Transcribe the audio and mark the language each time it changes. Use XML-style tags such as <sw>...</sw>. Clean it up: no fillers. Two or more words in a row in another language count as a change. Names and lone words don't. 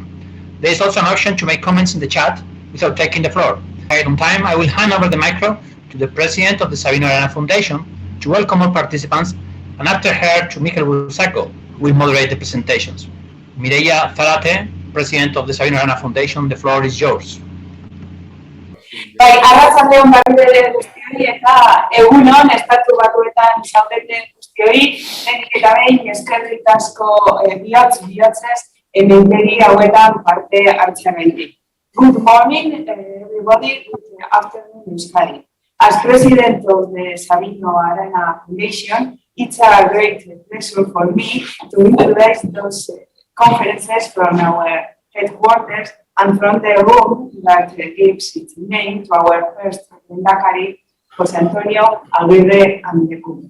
<en>There is also an option to make comments in the chat without taking the floor. At some time I will hand over the micro to the president of the Sabino Arana Foundation to welcome all participants, and after her to Mikel Burzaco, who will moderate the presentations. Mireia Zarate, president of the Sabino Arana Foundation, the floor is yours.</en> <eu>Bai, arratsalde on berriro ere guztioi eta egun on estatu batuetan zaudeten guztioi, lehenik eta behin eskerrik asko bihotzez hementegi hauetan parte hartzeagatik.</eu> <en>Good morning, everybody. Good afternoon, Euskadi. As president of the Sabino Arana Foundation, it's a great pleasure for me to introduce those conferences from our headquarters and from the room that gives its name to our first Lehendakari, José Antonio Aguirre Amilekun.</en>